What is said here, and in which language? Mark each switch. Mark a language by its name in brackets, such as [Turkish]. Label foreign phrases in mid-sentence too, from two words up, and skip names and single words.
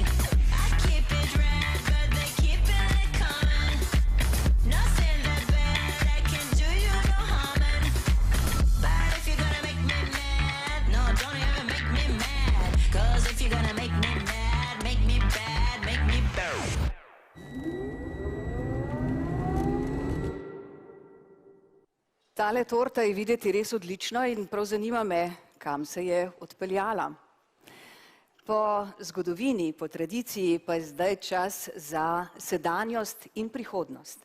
[English] I keep it red, but they keeping it coming. Nothing that bad, I can do you no harming. But if you're gonna make me mad, no, don't ever make me mad. 'Cause if you're gonna make me mad, make me bad, make me bad. [Slovenian] Tale torta je videti res odlična in prav zanima me, kam se je odpeljala. Po zgodovini, po tradiciji pa je zdaj čas za sedanjost in prihodnost.